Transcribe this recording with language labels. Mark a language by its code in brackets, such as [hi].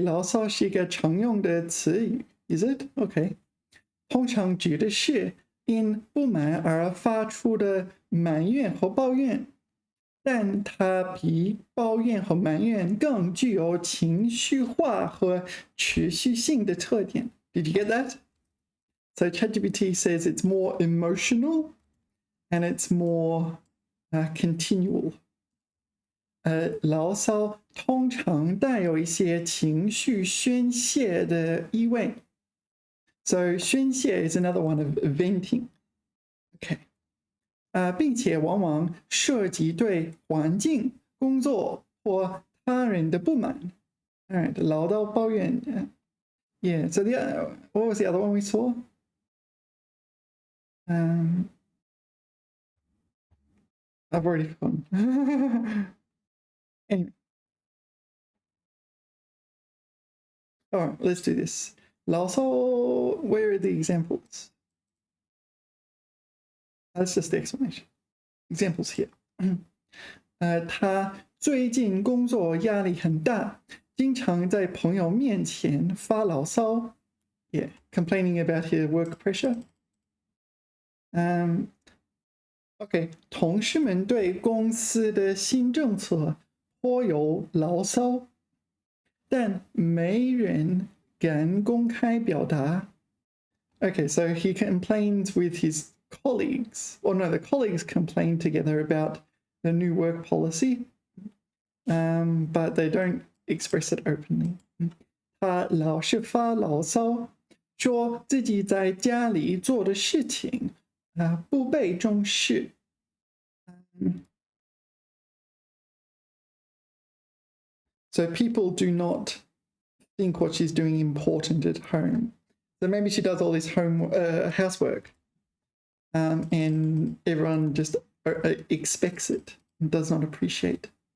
[zh] 牢骚是一个常用的词语 ， [en] is it? [zh] OK， 通常指的是因不满而发出的埋怨和抱怨，但它比抱怨和埋怨更具有情绪化和持续性的特点。 [en] Did you get that? So ChatGPT says it's more emotional and it's more continual. [zh] 牢骚通常带有一些情绪宣泄的意味。 [en] So 宣泄 is another one of venting. Okay. [zh] 并且往往涉及对环境、工作或他人的不满。 [en] All right, 唠叨抱怨。 Yeah. So what was the other one we saw? I've already forgotten. Anyway. All right, let's do this. 牢骚, where are the examples? That's just the explanation. Examples here. [zh] 他最近工作压力很大，经常在朋友面前发牢骚。 [en] Yeah, complaining about his work pressure. [zh] OK， 同事们对公司的新政策颇有牢骚，但没人敢公开表达。 [en] Okay, so he complains with his colleagues, or no, the colleagues complain together about the new work policy, but they don't express it openly. [zh] 他老是发牢骚，说自己在家里做的事情不被重视。 [en] So people do not think what she's doing important at home. So maybe she does all this housework, and everyone just expects it and does not appreciate.